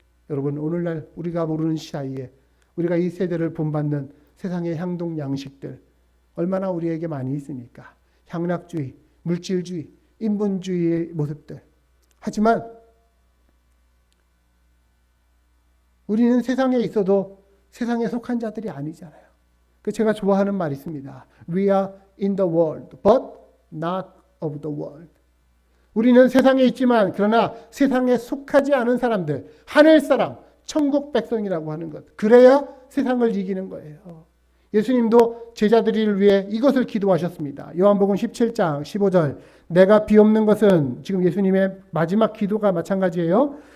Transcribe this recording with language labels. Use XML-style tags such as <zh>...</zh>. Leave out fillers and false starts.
<ko>여러분 오늘날 우리가 모르는 사이에 우리가 이 세대를 본받는 세상의 향동 양식들 얼마나 우리에게 많이 있습니까? 향락주의, 물질주의, 인본주의의 모습들. 하지만 우리는 세상에 있어도 세상에 속한 자들이 아니잖아요. 그 제가 좋아하는 말이 있습니다.</ko> <en>We are in the world, but not of the world.</en> <ko>우리는 세상에 있지만 그러나 세상에 속하지 않은 사람들, 하늘 사람, 천국 백성이라고 하는 것. 그래야 세상을 이기는 거예요. 예수님도 제자들을 위해 이것을 기도하셨습니다. 요한복음 17장 15절. 내가 비옵는 것은 지금 예수님의 마지막 기도가 마찬가지예요.</ko>